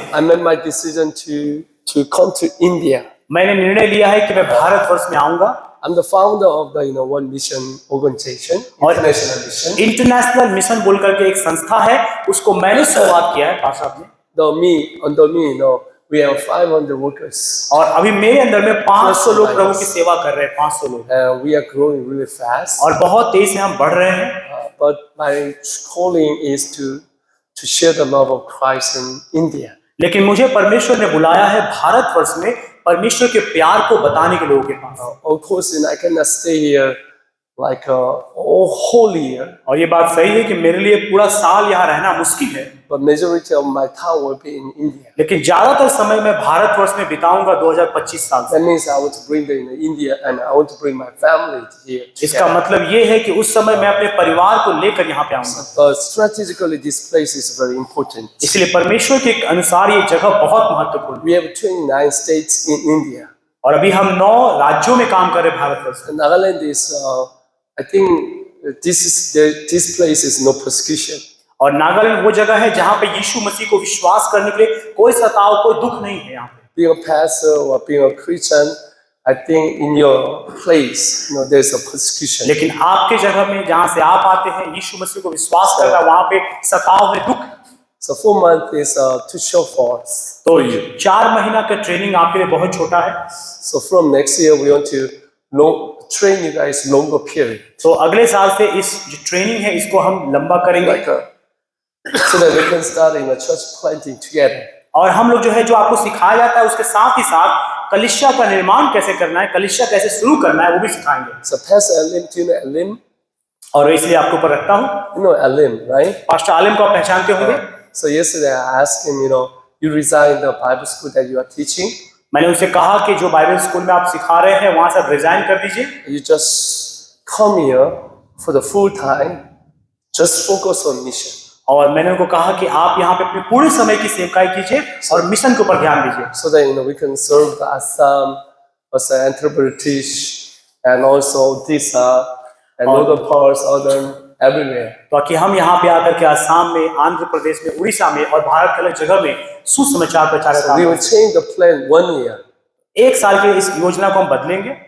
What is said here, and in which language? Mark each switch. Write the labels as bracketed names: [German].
[English] I made my decision to come to India. [Hindi] मैंने निर्णय लिया है कि मैं भारतवर्ष में आऊंगा। [English] I'm the founder of the One Mission organization, [Hindi] और [English] international mission. [Hindi] इंटरनेशनल मिशन बोल करके एक संस्था है, उसको मैंने शुरुआत किया है पास्टर साहब ने। [English] Under me, we have 500 workers. [Hindi] और अभी मेरे अंदर में 500 लोग प्रभु की सेवा कर रहे हैं, 500 लोग। [English] We are growing really fast. [Hindi] और बहुत तेज से हम बढ़ रहे हैं। [English] But my calling is to share the love of Christ in India. [Hindi] लेकिन मुझे परमेश्वर ने बुलाया है भारतवर्ष में परमेश्वर के प्यार को बताने के लोगों के पास। [English] Of course, I cannot stay here like a whole year. [Hindi] और ये बात सही है कि मेरे लिए पूरा साल यहाँ रहना मुश्किल है, [English] But majority of my time will be in India. [Hindi] लेकिन ज्यादातर समय मैं भारतवर्ष में बिताऊंगा 2025 साल से। [English] That means I want to bring them in India and I want to bring my family here. [Hindi] इसका मतलब ये है कि उस समय मैं अपने परिवार को लेकर यहाँ पे आऊंगा। [English] But strategically, this place is very important. [Hindi] इसलिए परमेश्वर के अनुसार ये जगह बहुत महत्वपूर्ण है। [English] We have 29 states in India. [Hindi] और अभी हम 9 राज्यों में काम कर रहे हैं भारतवर्ष में। [English] And Nagaland is, I think, this place is no persecution. [Hindi] और नागालैंड वो जगह है जहाँ पे यीशु मसीह को विश्वास करने के लिए कोई सताव, कोई दुख नहीं है यहाँ पे। [English] Being a pastor or being a Christian, I think in your place, there's a persecution. [Hindi] लेकिन आपके जगह में जहाँ से आप आते हैं यीशु मसीह को विश्वास करना, वहाँ पे सताव है, दुख। [English] So 4 months is too short for us. [Hindi] तो 4 महीना का ट्रेनिंग आपके लिए बहुत छोटा है। [English] So from next year, we want to train you guys longer period. [Hindi] तो अगले साल से इस जो ट्रेनिंग है इसको हम लंबा करेंगे, [English] So that we can start in a church planting together. [Hindi] और हम लोग जो है जो आपको सिखाया जाता है उसके साथ ही साथ कलीसिया का निर्माण कैसे करना है, कलीसिया कैसे शुरू करना है वो भी सिखाएंगे। [English] So Pastor Alim, do you know Alim? [Hindi] और इसलिए आपके ऊपर रखता हूँ। [English] You know Alim, right? [Hindi] Pastor आलिम को आप पहचानते होंगे। [English] So yesterday I asked him, you resigned the Bible school that you are teaching. [Hindi] मैंने उनसे कहा कि जो बाइबल स्कूल में आप सिखा रहे हैं वहां से आप रिजाइन कर दीजिए। [English] You just come here for the full time, just focus on mission. [Hindi] और मैंने उनको कहा कि आप यहाँ पे अपने पूरे समय की सेवकाई कीजिए और मिशन के ऊपर ध्यान दीजिए। [English] So that we can serve the Assam, also Andhra Pradesh, and also Odisha, and other parts, everywhere. [Hindi] ताकि हम यहाँ पे आकर के आसाम में, आंध्र प्रदेश में, उड़ीसा में और भारत के अलग जगह में सुसमाचार प्रचार [English] So we will change the plan 1 year. [Hindi] 1 साल के इस योजना को हम बदलेंगे।